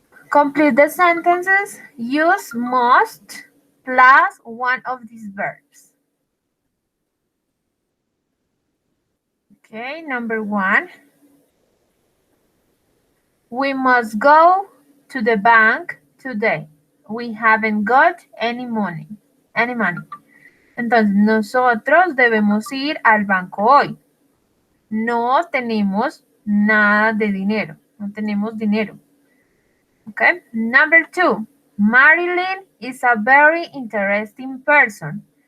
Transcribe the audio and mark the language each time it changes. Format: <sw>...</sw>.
<en>Complete the sentences. Use must plus one of these verbs. Okay, number 1. We must go to the bank today. We haven't got any money.</en> <es>Entonces, nosotros debemos ir al banco hoy. No tenemos nada de dinero. No tenemos dinero.</es> <en>Okay. Number 2. Marilyn is a very interesting person.</en>